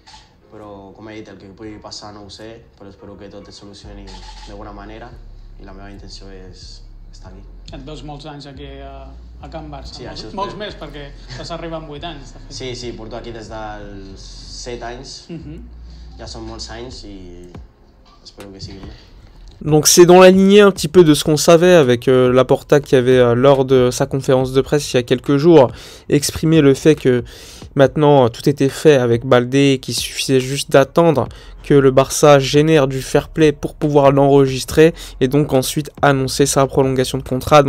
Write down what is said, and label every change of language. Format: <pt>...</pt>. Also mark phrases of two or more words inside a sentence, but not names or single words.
<ca>Però, com he dit, el que pugui passar no ho sé, però espero que tot es solucioni de bona manera i la meva intenció és estar aquí. Et veus molts anys aquí a Can Barça, sí, molts més, perquè estàs arribant 8 anys. Sí, porto aquí des dels 7 anys, ja són molts anys i espero que sigui bé.</ca> <fr>Donc c'est dans la lignée un petit peu de ce qu'on savait avec Laporta qui avait lors de sa conférence de presse il y a quelques jours exprimé le fait que maintenant tout était fait avec Balde et qu'il suffisait juste d'attendre que le Barça génère du</fr> <en>fair play</en> <fr>pour pouvoir l'enregistrer et donc ensuite annoncer sa prolongation de contrat.</fr>